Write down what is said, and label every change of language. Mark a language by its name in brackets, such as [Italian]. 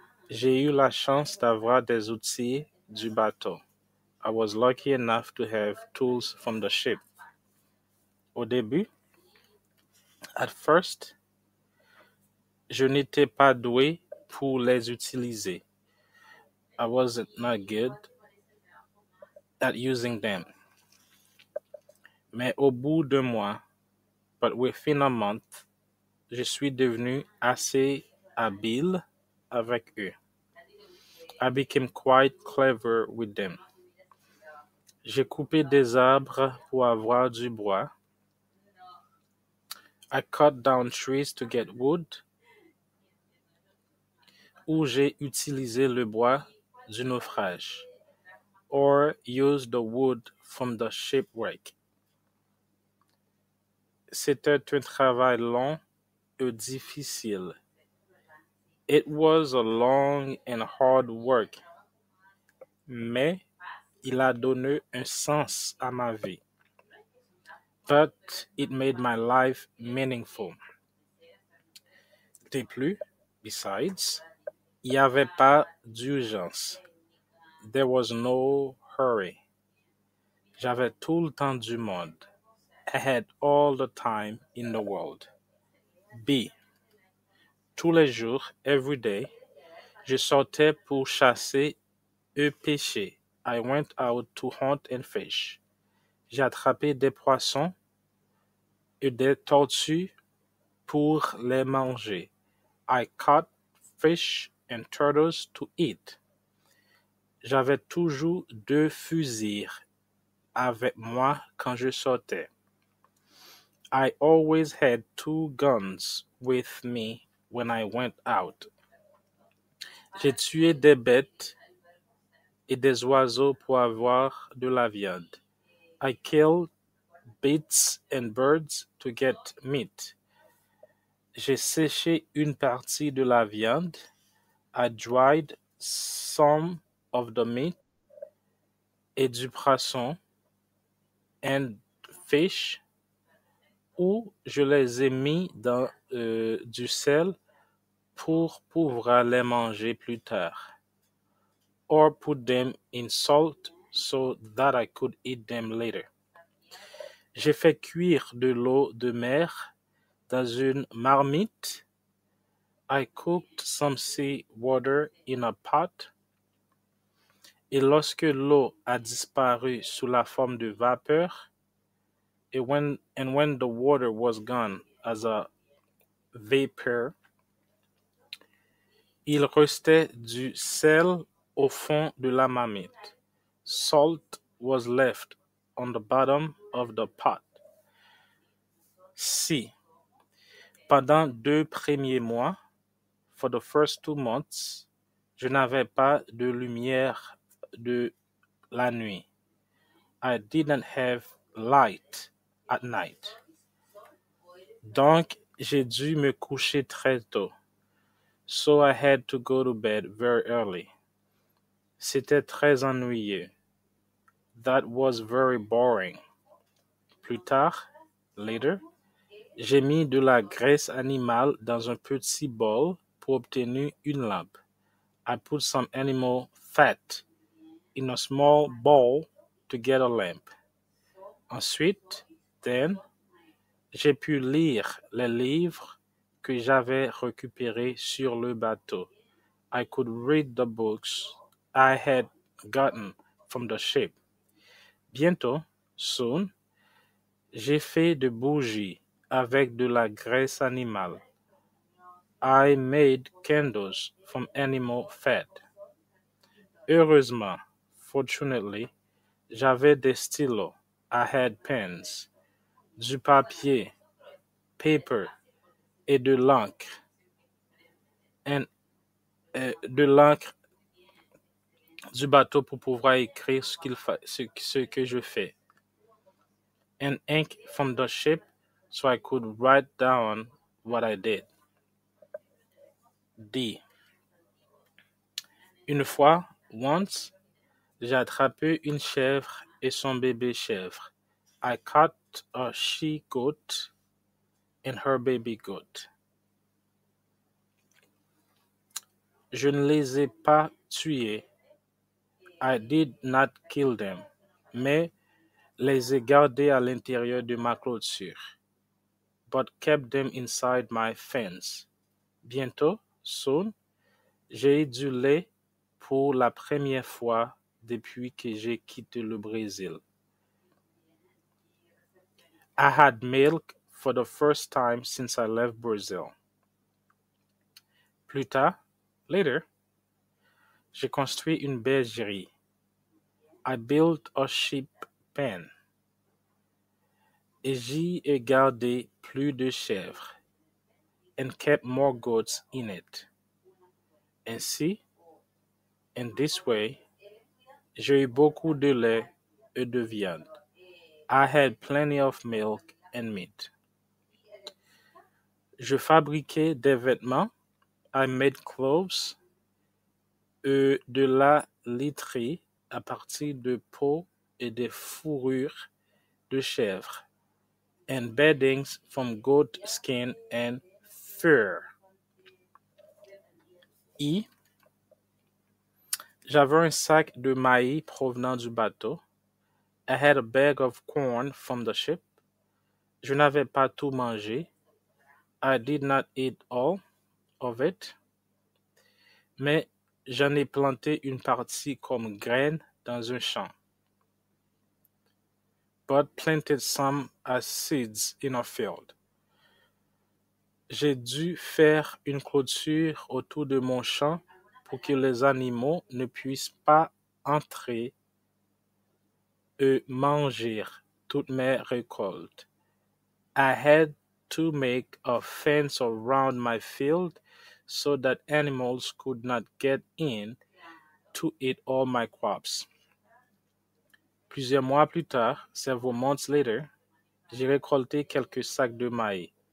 [French] J'ai eu la chance d'avoir des outils du bateau. [English] I was lucky enough to have tools from the ship. [French] Au début, [English] at first, [French] je n'étais pas doué pour les utiliser. [English] I wasn't not good at using them. [French] Mais au bout d'un mois, [English] but within a month, [French] je suis devenu assez habile avec eux. [English] I became quite clever with them. [French] J'ai coupé des arbres pour avoir du bois. [English] I cut down trees to get wood. [French] Ou j'ai utilisé le bois du naufrage. [English] Or used the wood from the shipwreck. [French] C'était un travail long et difficile. [English] It was a long and hard work. [French] Mais il a donné un sens à ma vie. [English] But it made my life meaningful. [French] De plus, [English] besides, [French] il n'y avait pas d'urgence. [English] There was no hurry. [French] J'avais tout le temps du monde. [English] I had all the time in the world. B. [French] Tous les jours, [English] every day, [French] je sortais pour chasser et pêcher. [English] I went out to hunt and fish. [French] J'ai attrapé des poissons et des tortues pour les manger. [English] I caught fish and turtles to eat. [French] J'avais toujours 2 fusils avec moi quand je sortais. [English] I always had 2 guns with me when I went out. [French] J'ai tué des bêtes et des oiseaux pour avoir de la viande. [English] I killed beasts and birds to get meat. [French] J'ai séché une partie de la viande. [English] I dried some of the meat [French] et du poisson [English] and fish, [French] ou je les ai mis dans du sel pour pouvoir les manger plus tard. [English] Or put them in salt so that I could eat them later. [French] J'ai fait cuire de l'eau de mer dans une marmite. [English] I cooked some sea water in a pot. [French] Et lorsque l'eau a disparu sous la forme de vapeur, [English] and when the water was gone as a vapor, [French] il restait du sel au fond de la marmite. [English] Salt was left on the bottom of the pot. C. [French] Pendant 2 premiers mois, [English] for the first 2 months, [French] je n'avais pas de lumière de la nuit. [English] I didn't have light at night. [French] Donc, j'ai dû me coucher très tôt. [English] So I had to go to bed very early. [French] C'était très ennuyeux. [English] That was very boring. [French] Plus tard, [English] later, [French] j'ai mis de la graisse animale dans un petit bol pour obtenir une lampe. [English] I put some animal fat in a small bowl to get a lamp. [French] Ensuite, [English] then, [French] j'ai pu lire les livres que j'avais récupérés sur le bateau. [English] I could read the books I had gotten from the ship. [French] Bientôt, [English] soon, [French] j'ai fait de bougies avec de la graisse animale. [English] I made candles from animal fat. [French] Heureusement, [English] fortunately, [French] j'avais des stylos. [English] I had pens, [French] du papier, [English] paper, [French] et de l'encre. De l'encre du bateau pour pouvoir écrire ce que je fais. [English] And ink from the ship so I could write down what I did. D. [French] Une fois, once, j'ai attrapé une chèvre et son bébé chèvre. [English] I caught a she goat and her baby goat. [French] Je ne les ai pas tués. [English] I did not kill them. [French] Mais les ai gardés à l'intérieur de ma clôture. [English] But kept them inside my fence. [French] Bientôt, [English] soon, [French] j'ai eu du lait pour la première fois depuis que j'ai quitté le Brésil. [English] I had milk for the first time since I left Brazil. [French] Plus tard, [English] later, [French] j'ai construit une bergerie. [English] I built a sheep pen. [French] Et j'y ai gardé plus de chèvres. [English] And kept more goats in it. [French] Ainsi, [English] in this way, [French] j'ai eu beaucoup de lait et de viande. [English] I had plenty of milk and meat. [French] Je fabriquais des vêtements. [English] I made clothes. [French] Et de la literie à partir de peaux et de fourrures de chèvre. [English] And beddings from goat skin and fur. [French] I. J'avais un sac de maïs provenant du bateau. [English] I had a bag of corn from the ship. [French] Je n'avais pas tout mangé. [English] I did not eat all of it. [French] Mais j'en ai planté une partie comme graine dans un champ. [English] But planted some as seeds in a field. [French] J'ai dû faire une clôture autour de mon champ pour que les animaux ne puissent pas entrer et manger toutes mes récoltes. [English] I had to make a fence around my field so that animals could not get in to eat all my crops. [French] Plusieurs mois plus tard, [English] several months later, [French] j'ai récolté quelques sacs de maïs.